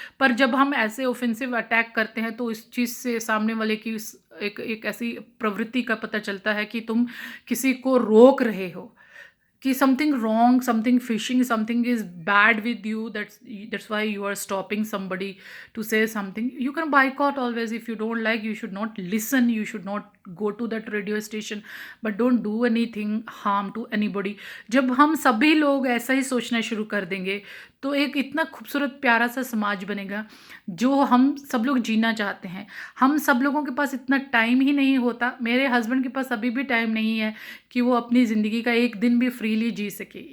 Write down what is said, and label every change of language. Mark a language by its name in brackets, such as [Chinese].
[Hindi] पर जब हम ऐसे ऑफेंसिव अटैक करते हैं तो इस चीज़ से सामने वाले की एक ऐसी प्रवृत्ति का पता चलता है कि तुम किसी को रोक रहे हो, [English] कि something wrong, something fishing, something is bad with you, that's why you are stopping somebody to say something. You can boycott always. If you don't like, you should not listen, you should not go to that radio station, but don't do anything harm to anybody. [Hindi] जब हम सभी लोग ऐसा ही सोचना शुरू कर देंगे तो एक इतना खूबसूरत प्यारा सा समाज बनेगा जो हम सब लोग जीना चाहते हैं। हम सब लोगों के पास इतना टाइम ही नहीं होता। मेरे हस्बैंड के पास अभी भी टाइम नहीं है कि वो अपनी ज़िंदगी का एक दिन भी फ्रीली जी सके।